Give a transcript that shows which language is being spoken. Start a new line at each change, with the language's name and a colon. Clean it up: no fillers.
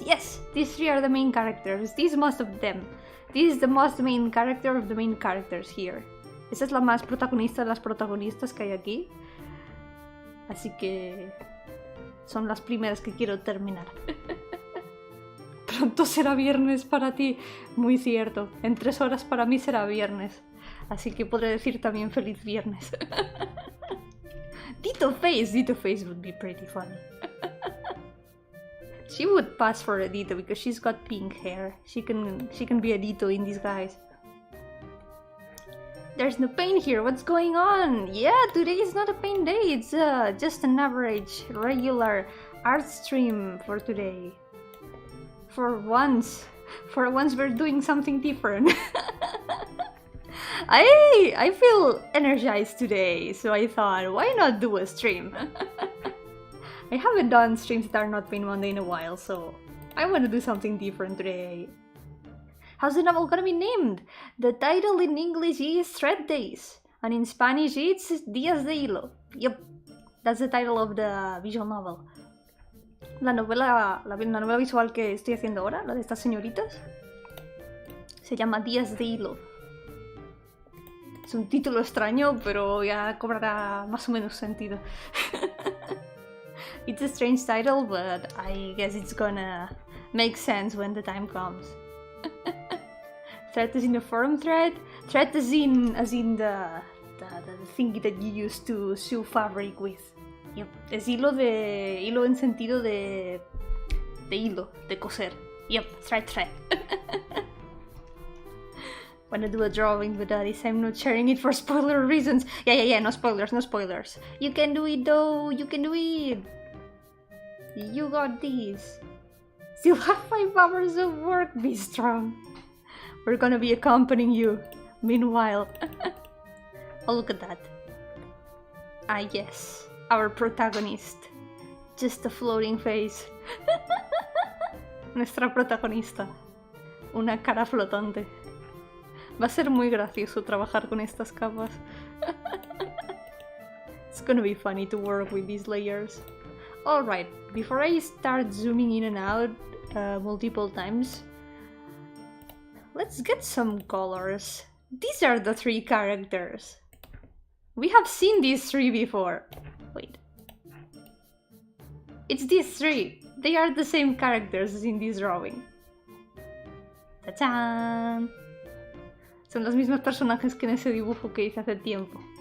English: Yes, these three are the main characters. These most of them. This is the most main character of the main characters here.
Spanish: Esa es la más protagonista de las protagonistas que hay aquí. Así que son las primeras que quiero terminar. Pronto será viernes para ti. Muy cierto. En 3 horas para mí será viernes. Así que podré decir también feliz viernes.
English: Ditto face would be pretty funny. She would pass for a Ditto because she's got pink hair. She can be a Ditto in disguise. There's no pain here. What's going on? Yeah, today is not a pain day. It's just an average, regular art stream for today. For once we're doing something different. I feel energized today, so I thought, why not do a stream? I haven't done streams that are not been Monday in a while, so I want to do something different today. How's the novel gonna be named? The title in English is Thread Days, and in Spanish it's Días de Hilo. Yep, that's the title of the visual novel.
Spanish: La novela visual que estoy haciendo ahora, la de estas señoritas, se llama Días de Hilo. Es un título extraño, pero ya cobrará más o menos sentido.
English: It's a strange title, but I guess it's gonna make sense when the time comes. Thread is in the forum thread. Thread is in the thingy that you use to sew fabric with. Yep.
Spanish: Es hilo en sentido de hilo, de coser.
English: Yep, thread. Wanna do a drawing, but this I'm not sharing it for spoiler reasons. Yeah, no spoilers. You can do it though, you can do it. You got this. Still have 5 hours of work, be strong. We're gonna be accompanying you. Meanwhile. Oh, look at that. Ah, yes. Our protagonist. Just a floating face.
Spanish: Nuestra protagonista. Una cara flotante. Va a ser muy gracioso trabajar con estas capas.
English: It's gonna be funny to work with these layers. Alright, before I start zooming in and out multiple times, let's get some colors. These are the 3 characters. We have seen these 3 before. Wait. It's these 3. They are the same characters as in this drawing.
Spanish: ¡Tachán! Son los mismos personajes que en ese dibujo que hice hace tiempo.